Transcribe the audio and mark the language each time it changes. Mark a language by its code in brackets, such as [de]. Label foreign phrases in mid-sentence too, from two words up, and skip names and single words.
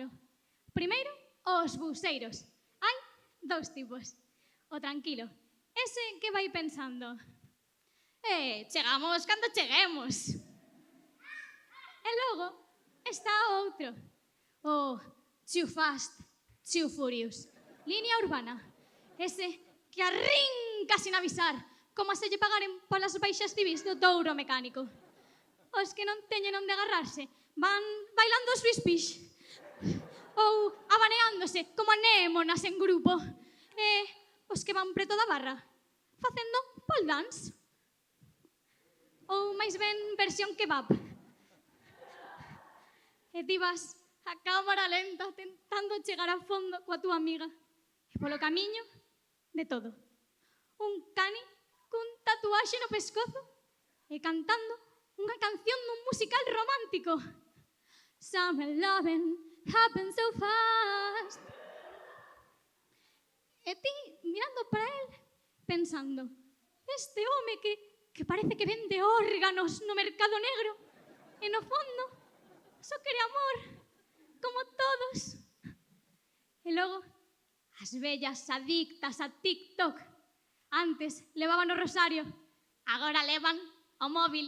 [gl] Primeiro, os buseiros. Hai dous tipos. O tranquilo, ese que vai pensando, chegamos cando cheguemos. E logo está o outro, o [en] too fast, too furious, [es] línea urbana. [gl] Ese que arrinca sin avisar, como se lle pagaren polas baixas civís do touro mecánico. Os que non teñen onde agarrarse van bailando o Swiss Fish ou abaneándose como anémonas en grupo. E os que van preto da barra facendo [en] pole dance [gl] ou máis ben versión kebab. E ti vas a cámara lenta tentando chegar a fondo coa túa amiga e polo camiño de todo. Un cani cun tatuaxe no pescozo e cantando unha canción dun musical romántico. [en] Summer loving happens so fast. [gl] E ti mirando para el, pensando, este home que parece que vende órganos no mercado negro, e no fondo só quere amor, como todos. E logo, as vellas adictas a TikTok, antes levaban o rosario, agora levan o móvil.